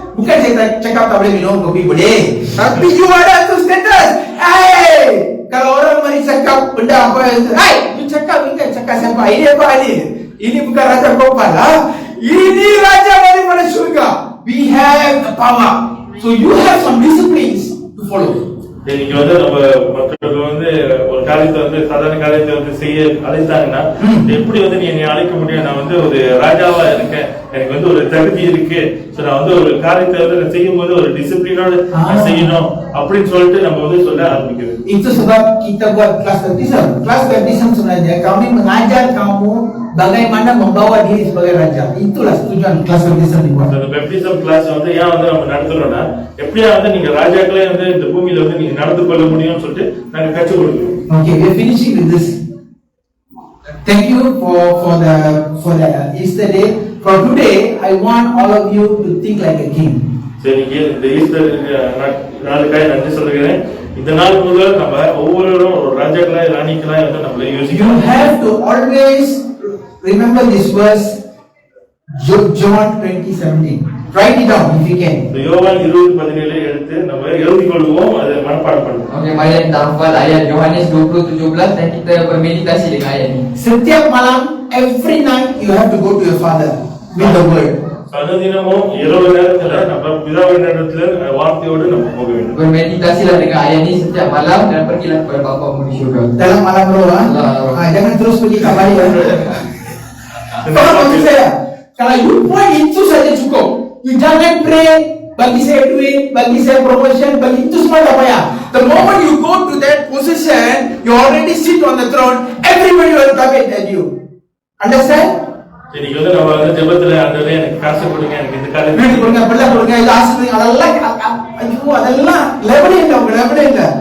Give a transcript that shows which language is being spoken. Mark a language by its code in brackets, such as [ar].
[ms] Bukan saya cakap tak boleh minum kopi boleh. Tapi you ada tu status. Hey, kalau orang mari cakap benda apa itu, hey, you cakap ini cakap siapa? Ini apa ini? Ini bukan raja Gopal lah. Ini raja daripada syurga. [en] We have the power. So you have some disciplines to follow. [ta] இன்னைக்கு வந்து நம்ம மக்களுக்கு வந்து ஒரு காரியத்தை வந்து சாதாரண காரியத்தை வந்து செய்ய அழைத்தாங்கன்னா எப்படி வந்து நீ என்னை அழைக்க முடியும்? நான் வந்து ஒரு ராஜாவா இருக்கேன், எனக்கு வந்து ஒரு தகுதி இருக்கு. நான் வந்து ஒரு காரியத்தை வந்து செய்யும் போது ஒரு டிசிப்ளினோட செய்யணும் அப்படின்னு சொல்லிட்டு நம்ம வந்து சொல்ல ஆரம்பிக்கிறது. [ms] Itu sebab kita buat kelas baptism. Kelas baptism sebenarnya kami mengajar kamu bagaimana membawa diri sebagai raja. Itulah tujuan kelas baptism dibuat. [ta] அந்த baptism கிளாஸ் வந்து ஏன் வந்து நம்ம நடத்துறோம்னா எப்படியா வந்து நீங்க ராஜாக்களே வந்து இந்த பூமியில வந்து நீங்க நடந்து கொள்ள முடியும்னு சொல்லிட்டு நாங்க கற்றுக் கொடுக்கிறோம். [en] Okay, we are finishing with this. Thank you for the Easter day. For today, I want all of you to think like a king. [ta] சரி, இந்த ஈஸ்டர் நாளுக்காக நன்றி சொல்லுகிறேன். இந்த நாள் முதல் நம்ம ஒவ்வொருவரும் ஒரு ராஜாக்களாய் ராணிக்களாய் வந்து நம்மளை யோசிக்கணும். [en] You have to always remember this verse, John 20:17. Write it down if you can. [ta] யோவான் 20:17 எடுத்து நம்ம எழுதிக் கொள்வோம், அதை மனப்பாடம் பண்ணுவோம். [ms] Okey, mari kita hafal ayat Yohanes 20:17 dan kita bermeditasi dengan ayat ini. Setiap malam, [en] every night you have to go to your father with the word. [ta] அனுதினமும் இரவு நேரத்துல நம்ம பிதாவின் இடத்துல வார்த்தையோடு நம்ம போக வேண்டும். [ms] Bermeditasilah dengan ayat ini setiap malam dan pergilah kepada Bapamu di syurga. Dalam malam roh, jangan terus pergi ke balik. Faham maksud saya? Kalau [en] you point [ms] itu saja cukup. You jangan pray, bagi saya duit, bagi saya promotion, bagi itu semua tak payah. [en] The moment you go to that position, you already sit on the throne, everybody will come at you. Understand? [ta] இன்னைக்கு வந்து நம்ம வந்து ஜெபத்துல ஆண்டவரே எனக்கு காசு கொடுங்க, எனக்கு இந்த காரியத்தை வீடு கொடுங்க, பிள்ளை கொடுங்க, இது ஆசீர்வதிங்க, அதெல்லாம் ஐயோ அதெல்லாம் லெவலே இல்லை, உங்க லெவலே இல்லை.